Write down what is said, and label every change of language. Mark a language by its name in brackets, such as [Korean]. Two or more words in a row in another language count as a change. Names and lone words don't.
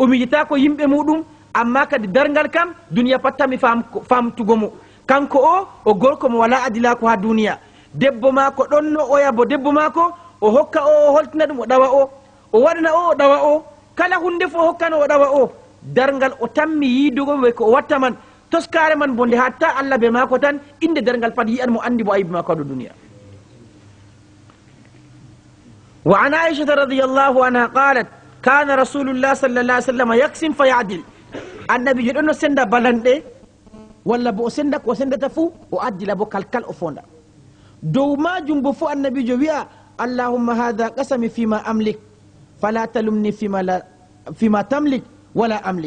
[Fula] miijatako yimɓe muɗum amma kadi dargal kam duniya pattami famtugo mo kanko o gorko mo wala adilako ha duniya debbo mako ɗonno oya bo debbo mako o hokka o holtina ɗum o ɗawa o waɗana o ɗawa o kala hunde fo hokkano o ɗawa o dargal o tammi yiidugo ɓe ko o watta man toskare man bonde hatta Allah be mako tan inde dargal pat yi'an mo andi mo aybi mako do duniya. [Arabic] وعن عائشة رضي الله عنها قالت كان رسول الله صلى الله عليه وسلم يقسم فيعدل. [Fula] Annabi jodo no senda balande walla bo senda ko sendata fu o addila bo kalkal o fonda dow majum bo fu annabi jo wi'a [Arabic] اللهم هذا قسمي فيما أملك فلا تلمني فيما تملك ولا أملك.